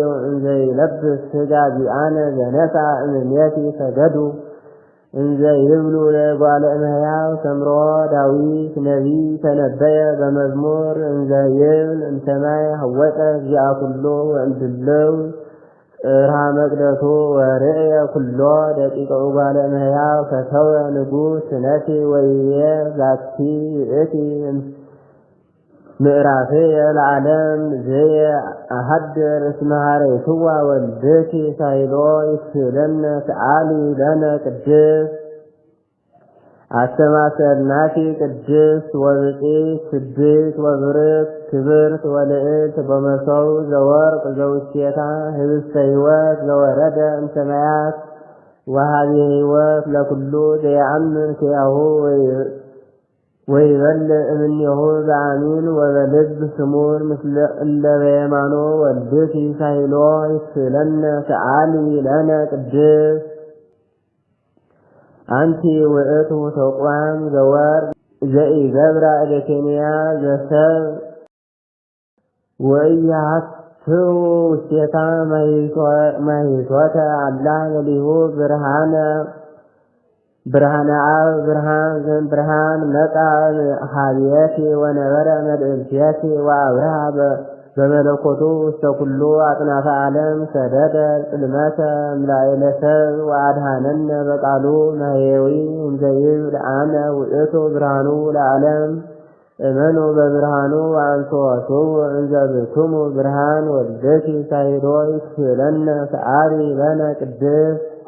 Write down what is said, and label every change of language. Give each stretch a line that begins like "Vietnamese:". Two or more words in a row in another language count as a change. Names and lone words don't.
Geez: እንዘ ይለብስ ሥጋ ዚአነ ዘነሣ እምኔኪ ሰገዱ እንዘ ይብሉ ለእጓለ እመሕያው ሰምሮ ዳዊት ነቢይ ተነበየ በመዝሙር እንዘ ይብል እምሰማይ ሐወፀ እግዚአ ኩሉ ወእምድልው ጽርሐ መቅደሱ ወርእየ ኩሎ ደቂቀ እጓለ እመሕያው ፈተወ ንጉሥ ስነኪ ወይቤ ዛቲ ይእቲ ምዕራፍየ ለዓለም ዘየ አሐድር እስመ ኀረይክዋ ወልድኪ ሳይሎ ይክፍለነ ሰአሊ ለነ ቅድስት አስተማሰልናኪ ቅድስት ወብፅዕት ስድስት ወብርክት ክብርት ወልዕልት በመሰው ዘወርቅ ዘውስቴታ ህብስተ ሕይወት ዘወረደ እምሰማያት ወሃቢ ሕይወት ለኩሉ ዘየአምን ኪያሁ ወይበልዕ እምኔሁ በአሚን ወበልብ ስሙር ምስለ እለ በየማኖ ወልድኪ ሳይሎ ይክፍለነ ሰአሊ ለነ ቅድስት አንቲ ውእቱ ተቋም ዘወርቅ ዘኢገብራ እደኬንያ ዘሰብ ወኢያሃትው ውስቴታ ማሂሶተ አላ ለሊሁ ብርሃነ አብ ብርሃን መጣ ሀብየኪ ወነበረ መልእልትየኪ ወአብርሃ በመለኮቱ ውስተ ኩሉ አጽናፈ ዓለም ሰደደ ጽልመተ እምላዕለ ሰብ ወአድኀነነ በቃሉ ማሕየዊ እንዘ ይብል አነ ውእቱ ብርሃኑ ለዓለም እመኑ በብርሃኑ ወአንሥኡ እንዘ ብክሙ ብርሃን ወልድኪ ሳይሎ ይክፍለነ ሰአሊ ለነ ቅድስት